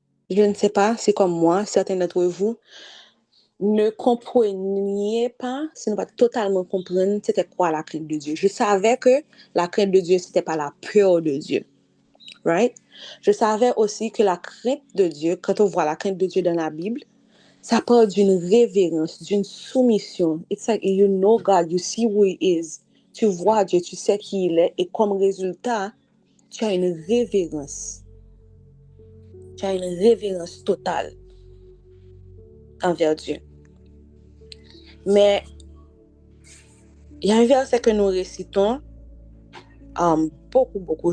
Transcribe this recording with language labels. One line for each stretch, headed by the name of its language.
French: Je ne sais pas, c'est comme moi, certains d'entre vous ne compreniez pas, ce n'est pas totalement comprendre c'était quoi la crainte de Dieu. Je savais que la crainte de Dieu, c'était pas la peur de Dieu. Right? Je savais aussi que la crainte de Dieu, quand on voit la crainte de Dieu dans la Bible, ça part d'une révérence, d'une soumission.
English: It's like you know God, you see who He is.
French: Tu vois Dieu, tu sais qui il est, et comme résultat, tu as une révérence. Tu as une révérence totale envers Dieu. Mais il y a un verset que nous récitons beaucoup.